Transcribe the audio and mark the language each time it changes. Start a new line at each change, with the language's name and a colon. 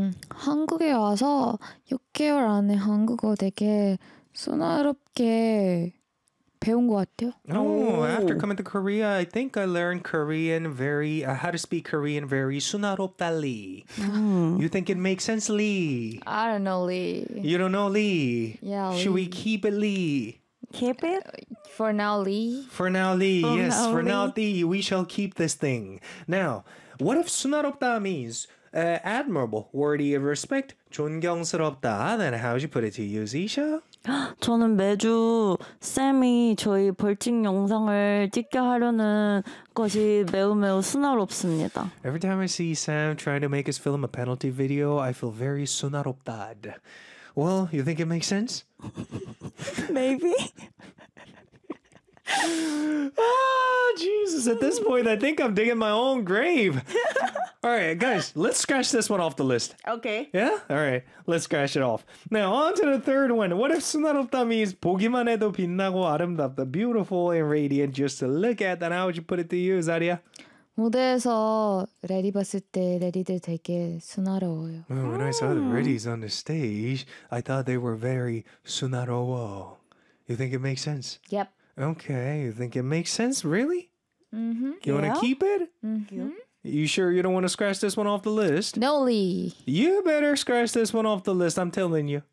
Korean: 한국에 와서 6개월 안에 한국어 되게 순화롭게 배운 것 같아요.
English: After coming to Korea, I think I learned Korean very, how to speak Korean very 순화롭다리. You think it makes sense, Lee? I don't know, Lee. You don't know, Lee? Yeah, Lee. Should we keep it, Lee? Keep it? For now, Lee. For now, Lee. For yes, now, for Lee. Now, Lee. We shall keep this thing. Now, what if 순화롭다 means admirable, worthy of respect,
Korean: 존경스럽다?
English: Then how would you put it to you, Zisha?
Korean: 저는 매주 쌤이 저희 벌칙 영상을 찍게 하려는 것이 매우 매우 순화롭습니다.
English: Every time I see Sam trying to make us film a penalty video, I feel very 순화롭다. Well, you think it makes sense? Maybe. Ah, Jesus, at this point, I think I'm digging my own grave. All right, guys, let's scratch this one off the list. Okay. Yeah? All right, let's scratch it off. Now, on to the third one. What if 순화롭다 means
Korean: 보기만 해도 빛나고 아름답다,
English: beautiful and radiant just to look at? Then how would you put it to you, Zaria?
Korean: 무대에서 레디 봤을 때 레디들 되게 순화로워요.
English: Well, when I saw the redis on the stage, I thought they were very 순화로워. You think it makes sense? Yep. Okay, you think it makes sense? Really? Mm-hmm. You want to keep it? Mm-hmm. You sure you don't want to scratch this one off the list? No, Lee. You better scratch this one off the list, I'm telling you.